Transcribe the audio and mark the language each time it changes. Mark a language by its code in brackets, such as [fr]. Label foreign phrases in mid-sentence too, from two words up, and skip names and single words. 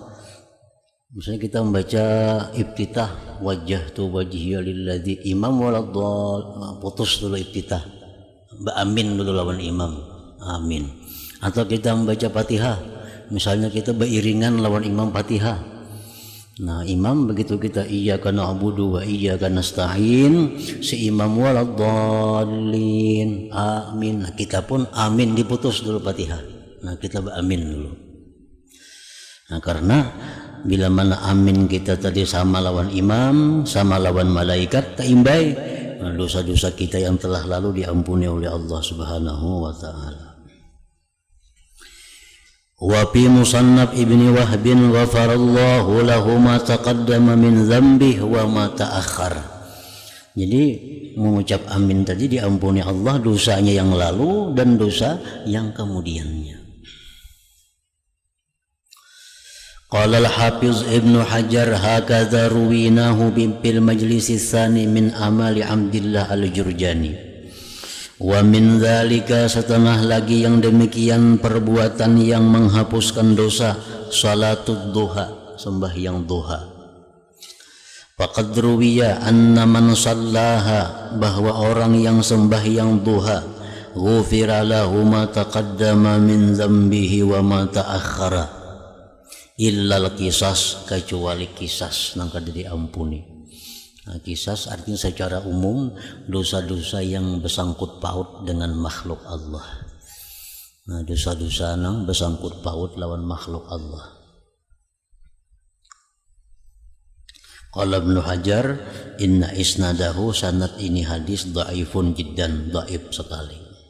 [id] Misalnya kita membaca iftitah, [ar] وجهت وجهي للذي, [id] imam waladdallin, putus dulu iftitah, amin dulu lawan imam, amin. Atau kita membaca Fatihah, misalnya kita beriringan lawan imam Fatihah. Nah imam begitu kita [ar] إياك نعبد وإياك نستعين, [id] si imam waladdallin, amin. Nah, kita pun amin, diputus dulu Fatihah. Nah kita amin dulu. Nah karena bila mana amin kita tadi sama lawan imam, sama lawan malaikat, taimbai, nah, dosa-dosa kita yang telah lalu diampuni oleh [ar] الله سبحانه وتعالى. وفي مصنف ابن وهب غفر الله له ما تقدم من ذنبه وما تأخر. [id] Jadi mengucap amin tadi diampuni Allah dosanya yang lalu dan dosa yang kemudiannya. [ar] قال الحافظ ابن حجر هكذا رويناه بالمجلس الثاني من أمالي عبد الله الجرجاني. ومن ذلك, [id] setengah lagi yang demikian perbuatan yang menghapuskan dosa, [ar] صلاة الضحى, [id] sembahyang duha. [ar] فقد روي أن من صلاها, [id] bahwa orang yang sembahyang duha, [ar] غفر له ما تقدم من ذنبه وما تأخر إلا القصاص, [id] kecuali qisas nang kada diampuni. Nah, qisas artinya secara umum dosa-dosa yang bersangkut paut dengan makhluk Allah. Nah, dosa-dosa nang bersangkut paut lawan makhluk Allah. [ar] قال ابن حجر إن إسناده, [id] sanad ini hadis [ar] ضعيف جدا, [id] dhaif sekali.